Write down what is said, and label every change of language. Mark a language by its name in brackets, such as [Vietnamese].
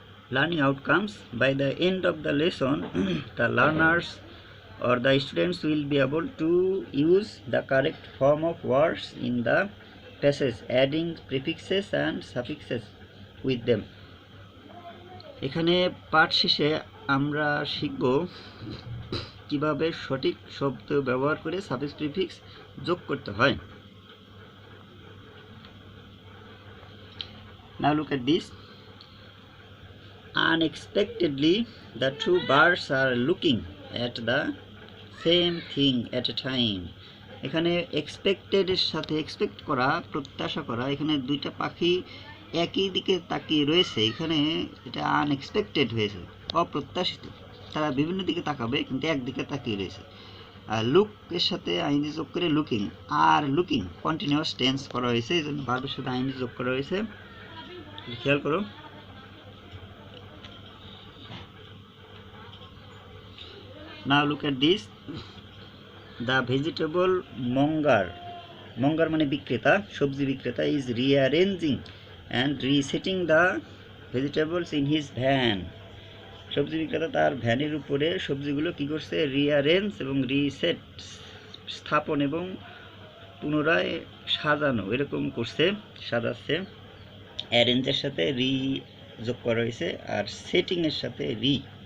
[English] Learning outcomes. By the end of the lesson, the learners or the students will be able to use the correct form of words in the passage, adding prefixes and suffixes with them. [Bangla] এখানে পাঠ শেষে আমরা শিখব কিভাবে সঠিক শব্দ ব্যবহার করে সাফিক্স প্রিফিক্স যোগ করতে হয়। [English] Now look at this. Unexpectedly, the two birds are looking at the same thing at a time. [Bangla] এখানে এক্সপেক্টেড এর সাথে এক্সপেক্ট করা, প্রত্যাশা করা, এখানে দুইটা পাখি একই দিকে তাকিয়ে রয়েছে। এখানে এটা আনএক্সপেক্টেড হয়েছে, অপ্রত্যাশিত। তারা বিভিন্ন দিকে তাকাবে কিন্তু একদিকে তাকিয়ে রয়েছে। লুক এর সাথে আইএনজি যোগ করে looking, are looking continuous tense করা হয়েছে, এই জন্য ভার্বের সাথে আইএনজি যোগ করা হয়েছে। খেয়াল করো। [English] Now look at this. The vegetable monger, monger [Bangla] মানে বিক্রেতা, সবজি বিক্রেতা, [English] is rearranging and resetting the vegetables in his van [Bangla] সবজি বিক্রেতা তার ভ্যানের উপরে সবজিগুলো কি করছে, রিঅ্যারেঞ্জ এবং রিসেট, স্থাপন এবং পুনরায় সাজানো এরকম করছে, সাজাচ্ছে। অ্যারেঞ্জের সাথে রি যোগ করা হয়েছে আর সেটিংয়ের সাথে রি।